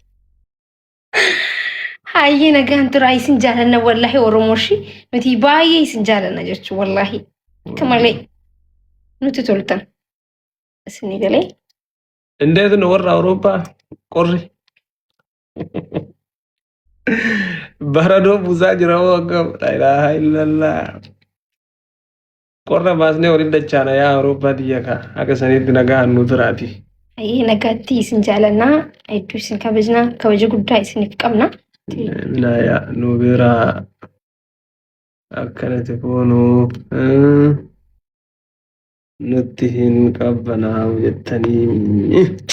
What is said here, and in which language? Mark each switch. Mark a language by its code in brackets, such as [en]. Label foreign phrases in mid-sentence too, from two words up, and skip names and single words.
[om] Hayyee nagaan tura isin jaalanna wallaahi Oromooshi nuti baay'ee isin jaalanna jechuun wallaahi. Akka malee nuti toltan. Isin galee. Indeetu nu warra Awurooppaa qorri. Baradoo buusaa jira moo akkam [ar] لا إله إلا الله. [om] Qorra baasnee waliin dachaana yaa Awurooppaa biyya kaa akka saniitti nagaan nu turaati. Hayyee nagaatti isin jaalannaa hedduu isin kabajnaa kabaja guddaa isiniif qabna. Minaya nu bira akkanatti foonu nutti hin qabbanaa jettanii.